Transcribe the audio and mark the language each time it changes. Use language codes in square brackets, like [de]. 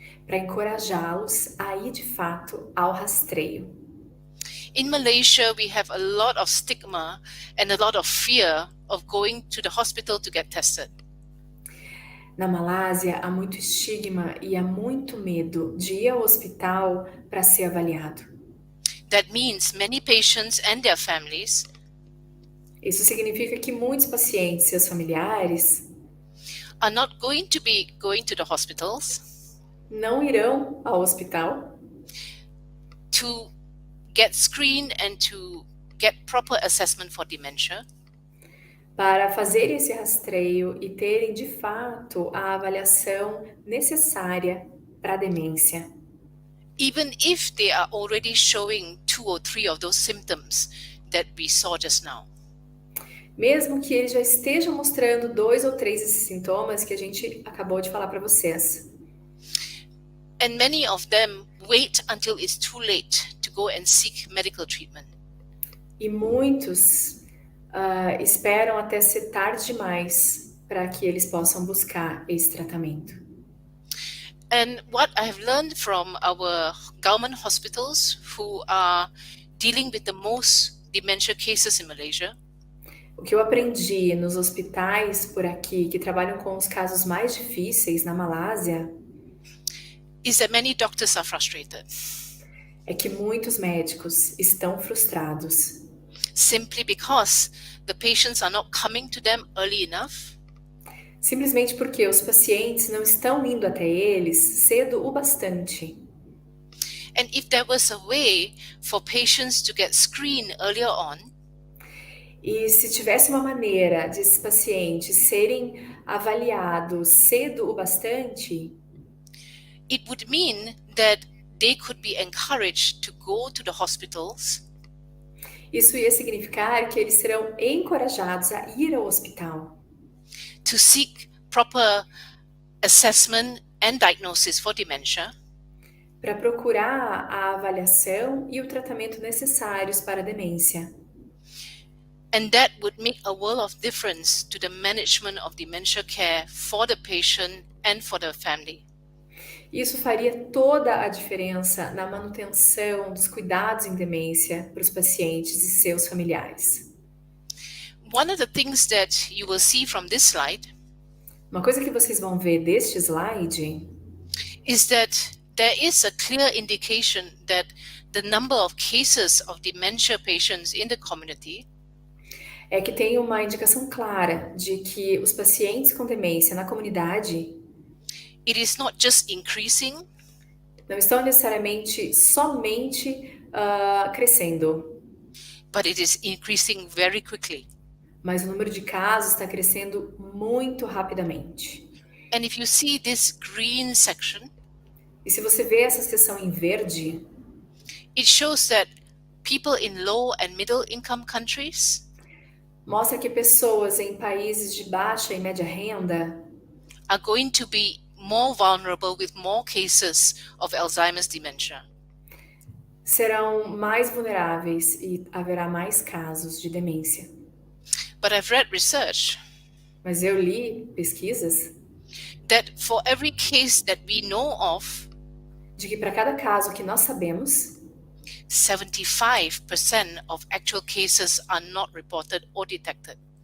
[pt] para encorajá-los a ir de fato ao rastreio. [en] In Malaysia, we have a lot of stigma and a lot of fear of going to the hospital to get tested. [pt] Na Malásia, há muito estigma e há muito medo de ir ao hospital para ser avaliado. [en] That means many patients and their families [pt] Isso significa que muitos pacientes e seus familiares [en] are not going to be going to the hospitals [pt] não irão ao hospital [en] to get screened and to get proper assessment for dementia, [pt] para fazer esse rastreio e terem de fato a avaliação necessária para a demência, [en] even if they are already showing 2 or 3 of those symptoms that we saw just now. [pt] mesmo que eles já estejam mostrando 2 ou 3 desses sintomas que a gente acabou de falar para vocês. [en] And many of them wait until it's too late to go and seek medical treatment. [pt] E muitos esperam até ser tarde demais para que eles possam buscar esse tratamento. [en] And what I have learned from our government hospitals who are dealing with the most dementia cases in Malaysia [pt] O que eu aprendi nos hospitais por aqui que trabalham com os casos mais difíceis na Malásia [en] is that many doctors are frustrated [pt] é que muitos médicos estão frustrados [en] simply because the patients are not coming to them early enough, [pt] simplesmente porque os pacientes não estão indo até eles cedo o bastante. [en] and if there was a way for patients to get screened earlier on, [pt] E se tivesse uma maneira de esses pacientes serem avaliados cedo o bastante, [en] it would mean that they could be encouraged to go to the hospitals [pt] isso ia significar que eles serão encorajados a ir ao hospital [en] to seek proper assessment and diagnosis for dementia, [pt] para procurar a avaliação e o tratamento necessários para a demência. [en] and that would make a world of difference to the management of dementia care for the patient and for the family. [pt] Isso faria toda a diferença na manutenção dos cuidados em demência para os pacientes e seus familiares. [en] One of the things that you will see from this slide [pt] Uma coisa que vocês vão ver deste slide [en] is that there is a clear indication that the number of cases of dementia patients in the community [pt] é que tem uma indicação clara de que os pacientes com demência na comunidade [en] it is not just increasing, [pt] não estão necessariamente somente crescendo, [en] but it is increasing very quickly. [pt] mas o número de casos está crescendo muito rapidamente. [en] And if you see this green section, [pt] E se você vê essa seção em verde, [en] it shows that people in low and middle income countries [pt] mostra que pessoas em países de baixa e média renda [en] are going to be more vulnerable with more cases of Alzheimer's dementia. [pt] serão mais vulneráveis e haverá mais casos de demência. [en] But I've read research [pt] Mas eu li pesquisas [en] that for every case that we know of, [pt] de que para cada caso que nós sabemos, [en] 75% of actual cases are not reported or detected.